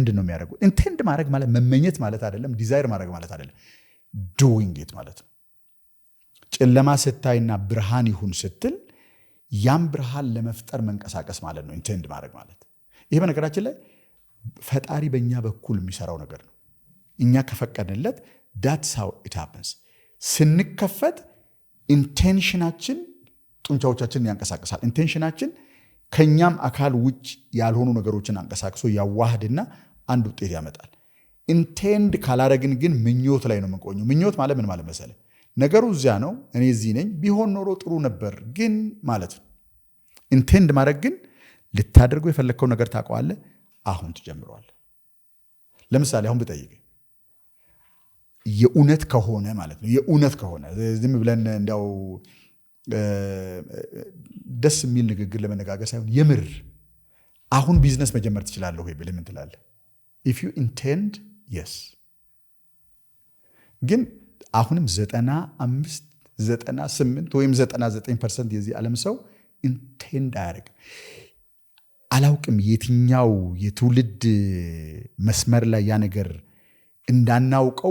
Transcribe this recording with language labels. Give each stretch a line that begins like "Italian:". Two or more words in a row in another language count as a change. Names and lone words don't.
Amharic: ነው የሚያደርጉት። ኢንቴንድ ማድረግ ማለት መመኘት ማለት አይደለም፣ ዲዛይር ማድረግ ማለት አይደለም።
English: doing it
Amharic: ማለት ነው። ጨለማ ስታይና ብርሃን ይሁን ስትል ያም ብርሃን ለመፍጠር መንቀሳቀስ ማለት ነው ኢንቴንድ ማድረግ ማለት። ይሄ በነገራችን ላይ ፈጣሪ በእኛ በኩል የሚሰራው ነገር ነው። እኛ ከፈቀድንለት
English: that's how it happens።
Amharic: ስንከፈት ኢንቴንሽናችን ጡንቻዎቻችንን ያንቀሳቅሳል። ኢንቴንሽናችን ከኛም አካል ውጭ ያልሆኑ ነገሮችን አንቀሳቅሶ ያዋህድና አንድ ውጤት ያመጣል። ኢንቴንድ ካላረግን ግን ምኞት ላይ ነው የምንቆኘው። ምኞት ማለት ምን ማለት መሰለ? ነገሩ እዚያ ነው፣ እኔ እዚህ ነኝ፣ ቢሆን ኖሮ ጥሩ ነበር ግን ማለት ነው። ኢንቴንድ ማድረግ ግን ልታደርገው የፈለግከው ነገር ታውቀዋለህ፣ አሁን ትጀምረዋለህ። ለምሳሌ አሁን ብጠይቅ የእውነት ከሆነ ማለት ነው፣ የእውነት ከሆነ ዝም ብለን እንዲያው ደስ የሚል ንግግር ለመነጋገር ሳይሆን የምር አሁን ቢዝነስ መጀመር ትችላለህ ወይ ብለህ ምን ትላለህ?
English: if you intend yes።
Amharic: ግን አሁንም 95 98 ወይም 99% የዚህ ዓለም ሰው ኢንቴንድ አያደርግም። አላውቅም የትኛው የትውልድ መስመር ላይ ያ ነገር እንዳናውቀው